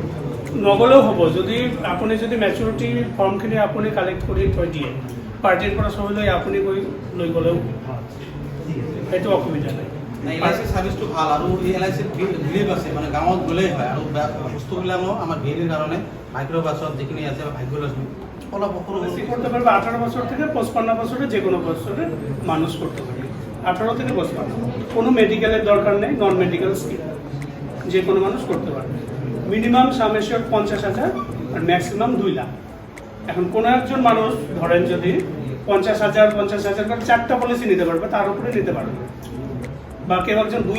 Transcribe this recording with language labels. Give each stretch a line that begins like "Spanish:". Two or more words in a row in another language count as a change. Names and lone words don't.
Assamese: নগলেও হ'ব যদি আপুনি যদি ম্যাচুৰিটি ফৰ্মখিনি আপুনি কালেক্ট কৰি থৈ দিয়ে পাৰ্টিৰ পৰা ছবি লৈ আপুনি গৈ লৈ গ'লেও সেইটো অসুবিধা নাই LIC সার্ভিসটো ভাল আৰু এই LIC বিলিভ আছে মানে গাঁৱত গ'লেই হয় আৰু বস্তুবিলাকো আমাৰ ভিডিৰ কাৰণে মাইক্রো বাছত যিখিনি আছে ভাগ্যলক্ষ্মী অলপ
Bangla: বেশি করতে পারবে 18 বছর থেকে 55 বছরে যে কোনো বছরে মানুষ করতে পারবে 18 থেকে 55 কোনো মেডিকেলের দরকার নেই
English: non medical scheme
Bangla: যে কোনো মানুষ করতে পারবে
English: minimum sum assured
Bangla: 50,000 আর ম্যাক্সিমাম 2 লাখ এখন কোনো একজন মানুষ ধরেন যদি 50,000 করে চারটা পলিসি নিতে পারবে তার উপরে নিতে পারবে বা কেউ একজন 2